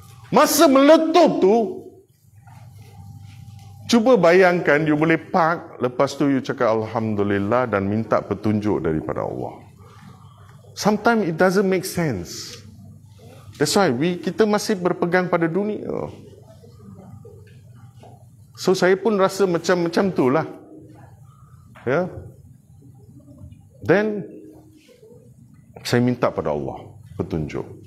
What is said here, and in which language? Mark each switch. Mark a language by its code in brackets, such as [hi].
[ms] Masa meletup tu, cuba bayangkan you boleh park, lepas tu you cakap Alhamdulillah dan minta petunjuk daripada Allah. [en] Sometimes it doesn't make sense. That's why [ms] kita masih berpegang pada dunia. So saya pun rasa macam tu lah. Ya. Then saya minta pada Allah petunjuk.